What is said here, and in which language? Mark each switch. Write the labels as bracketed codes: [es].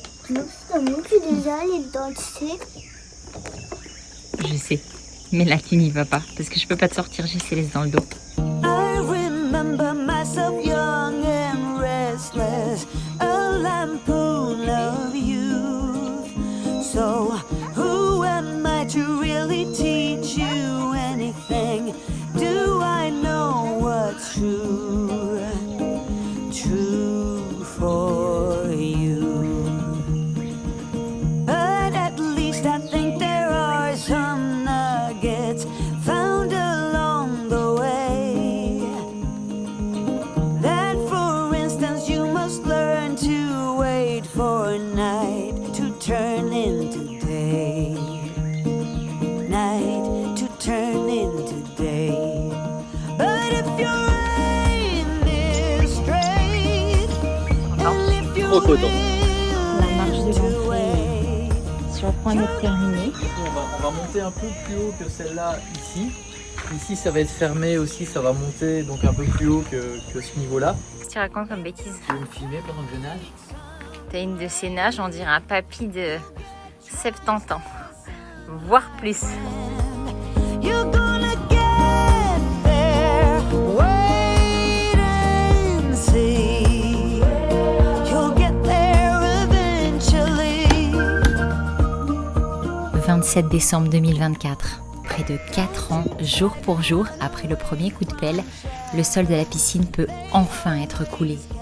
[fr] Nous sommes déjà allés dans le C. je sais. Mais là, tu n'y vas pas, parce que je peux pas te sortir, j'ai Céleste dans le dos. [en] I remember myself young and restless, a lampoon of youth. So who am I to really teach you anything? Do I know what's true? True for you. But at least I think there are some nuggets found along the way. That, for instance, you must learn to wait for night to turn into day. Night to turn into day. But if your aim is straight, and if you're [fr] Trop content. La marche de l'entrée sur le point d'être terminée. On va monter un peu plus haut que celle-là ici. Ici, ça va être fermé aussi, ça va monter donc un peu plus haut que ce niveau-là. Tu racontes comme bêtise. Tu veux me filmer pendant que je nage? T'as une de ces nages, on dirait un papy de 70 ans, voire plus. [en] you're gonna get there, wait and see. You'll get there eventually. [fr] 27 décembre 2024. Près de 4 ans, jour pour jour, après le premier coup de pelle, le sol de la piscine peut enfin être coulé.